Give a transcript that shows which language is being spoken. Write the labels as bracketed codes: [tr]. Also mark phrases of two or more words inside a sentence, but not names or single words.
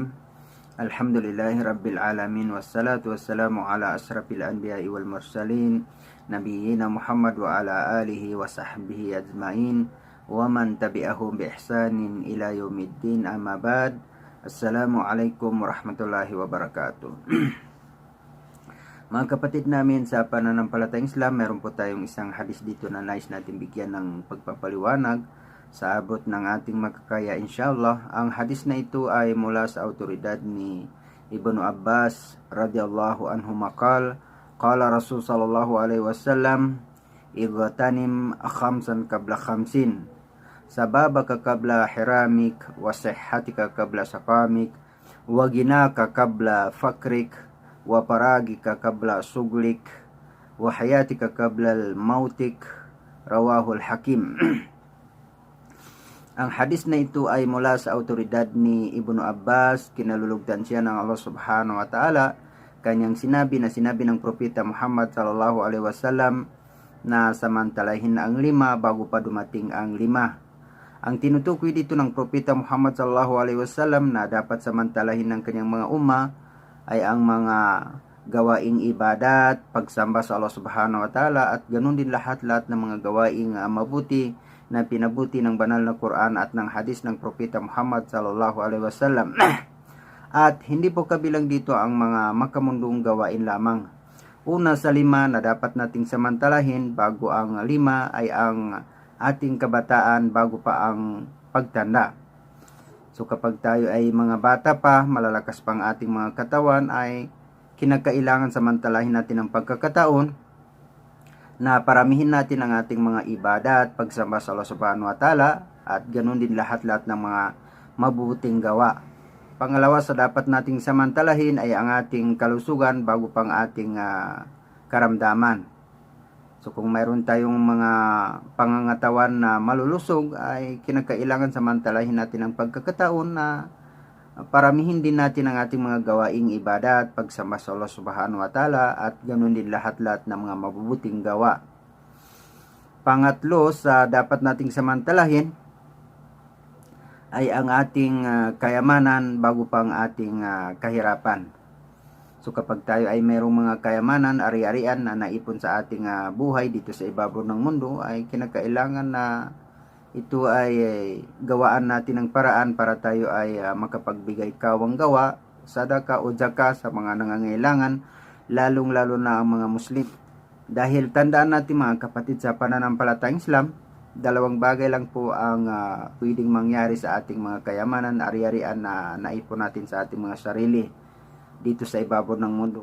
[ar] الحمد لله رب العالمين والصلاة والسلام على أشرف الأنبياء والمرسلين نبينا محمد وعلى آله وصحبه أجمعين ومن تبعهم بإحسان إلى يوم الدين. أما بعد. السلام عليكم ورحمة الله وبركاته. [tl] Mga kapatid namin sa pananampalatayang Islam, meron po tayong isang hadis dito na nais natin bigyan ng pagpapaliwanag sa abot ng ating makakaya inshallah. Ang hadis na ito ay mula sa autoridad ni Ibnu Abbas [ar] رضي الله عنه مقال قال رسول صلى الله عليه وسلم اغتنم خمسا قبل خمس شبابك قبل هرمك وصحتك قبل سقمك وغناك قبل فقرك وفراغك قبل شغلك وحياتك قبل موتك. رواه الحاكم. [tl] Ang hadis na ito ay mula sa autoridad ni Ibnu Abbas. Kinalulugdan siya ng Allah [ar] سبحانه وتعالى. [tl] Kanyang sinabi ng propeta Muhammad [ar] صلى الله عليه وسلم [tl] na samantalahin ang 5 bago pa dumating ang 5. Ang tinutukoy dito ng propeta Muhammad [ar] صلى الله عليه وسلم [tl] na dapat samantalahin ng kanyang mga umma ay ang mga gawaing ibadat, pagsamba sa Allah [ar] سبحانه وتعالى, [tl] at ganun din lahat ng mga gawaing mabuti na pinabuti ng banal na Quran at ng hadis ng propeta Muhammad [ar] صلى الله عليه وسلم. [tl] At hindi po kabilang dito ang mga makamundong gawain lamang. Una sa 5 na dapat nating samantalahin bago ang 5 ay ang ating kabataan bago pa ang pagtanda. So kapag tayo ay mga bata pa, malalakas pang ating mga katawan, ay kinakailangan samantalahin natin ang pagkakataon na paramihin natin ang ating mga ibadat, pagsamba sa Allah [ar] سبحانه وتعالى, [tl] at ganun din lahat ng mga mabuting gawa. Pangalawa sa dapat nating samantalahin ay ang ating kalusugan bago pang ating karamdaman. So kung mayroon tayong mga pangangatawan na malulusog, ay kinakailangan samantalahin natin ang pagkakataon na paramihin din natin ang ating mga gawaing ibadat, pagsamba sa Allah [ar] سبحانه وتعالى, [tl] at ganoon din lahat ng mga mabubuting gawa. Pangatlo sa dapat nating samantalahin ay ang ating kayamanan bago pang ating kahirapan. So kapag tayo ay mayroong mga kayamanan, ari-arian na naipon sa ating buhay dito sa ibabaw ng mundo, ay kinakailangan na ito ay gawaan natin ng paraan para tayo ay makapagbigay kawang gawa, sadaka o zaka sa mga nangangailangan, lalong-lalo na ang mga Muslim. Dahil tandaan natin mga kapatid, sa pananampalatayang Islam, 2 bagay lang po ang pwedeng mangyari sa ating mga kayamanan, ari-arian na naipon natin sa ating mga sarili dito sa ibabaw ng mundo.